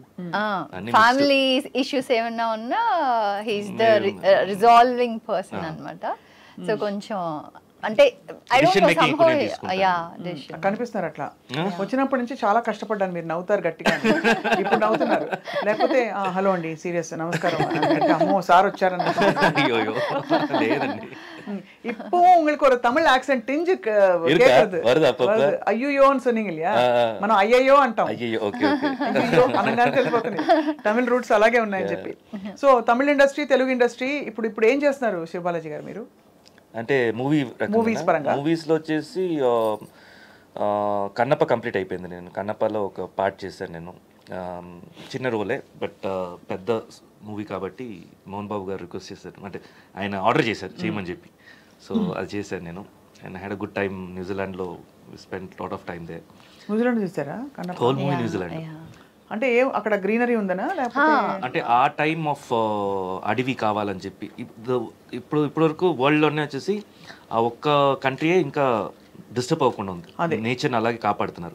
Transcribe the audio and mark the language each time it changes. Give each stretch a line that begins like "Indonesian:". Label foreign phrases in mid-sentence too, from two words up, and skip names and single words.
English: family issues
Telugu: ఏమన్నా ఉన్నా
English: he's the resolving person
Telugu: అన్నమాట. సో కొంచెం అంటే కనిపిస్తున్నారు అట్లా. వచ్చినప్పటి నుంచి చాలా కష్టపడ్డాను. మీరు నవ్వుతారు గట్టిగా, ఇప్పుడు నవ్వుతున్నారు. లేకపోతే హలో అండి సీరియస్ నమస్కారం అంటే అమ్మో సార్ వచ్చారన్న.
Tamil: இப்போ உங்களுக்கு ஒரு தமிழ் ஆக்சென்ட் டிஞ்சு கேக்குது. అయ్యో சொன்னீங்க இல்லையா,
Telugu: మనం అయ్యయ్యో అంటాం. అయ్యో అనగానే తెలిసిపోతుంది తమిళ్ రూట్స్ అలాగే ఉన్నాయని చెప్పి. సో తమిళ ఇండస్ట్రీ, తెలుగు ఇండస్ట్రీ ఇప్పుడు ఏం చేస్తున్నారు శివబాలాజీ గారు మీరు? అంటే మూవీస్లో వచ్చేసి కన్నప్ప కంప్లీట్ అయిపోయింది. నేను కన్నప్పలో ఒక పార్ట్ చేశాను. నేను చిన్న రోలే, బట్ పెద్ద మూవీ కాబట్టి మోహన్ బాబు గారు రిక్వెస్ట్ చేశారు, అంటే ఆయన ఆర్డర్ చేశారు చేయమని చెప్పి. సో అది చేశాను నేను.
English: And had a good time. న్యూజిలాండ్లో spend lot of time there.
Telugu: న్యూజిలాండ్ చూసారా?
English: whole movie New Zealand.
Telugu: అంటే అక్కడ గ్రీనరీ ఉందనా లేకపోతే అంటే ఆ
English: time of
Telugu: అడవి కావాలని చెప్పి ఇప్పుడు వరకు వరల్డ్లోనే వచ్చేసి ఆ ఒక్క కంట్రీయే ఇంకా డిస్టర్బ్ అవ్వకుండా ఉంది, నేచర్ని అలాగే కాపాడుతున్నారు.